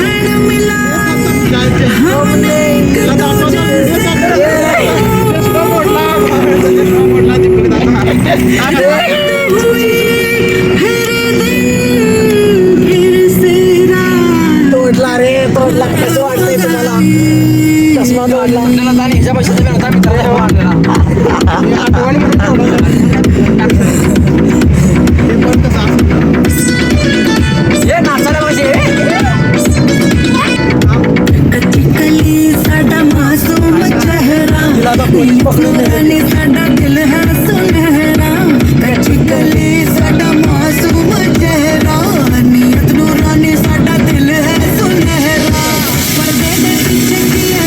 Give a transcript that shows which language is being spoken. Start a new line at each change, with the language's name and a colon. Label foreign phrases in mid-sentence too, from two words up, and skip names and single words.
Marathi: तोडला रे तोडला कसं वाटतंय तुम्हाला चष्मा तोडला
Punjabi: ਸਾਡਾ ਮਾਸੂਮ ਚਿਹਰਾ ਸਾਡਾ ਦਿਲ ਹੈ ਸੁਨਹਿਰਾ ਕੱਚੀ ਕਲੀ ਸਾਡਾ ਮਾਸੂਮ ਚਿਹਰਾ ਨੀਯਤ ਨੂਰਾਨੀ ਸਾਡਾ ਦਿਲ ਹੈ ਸੁਨਹਿਰਾ ਪਰਦੇ ਦੇ ਪਿੱਛੇ ਕੀਆ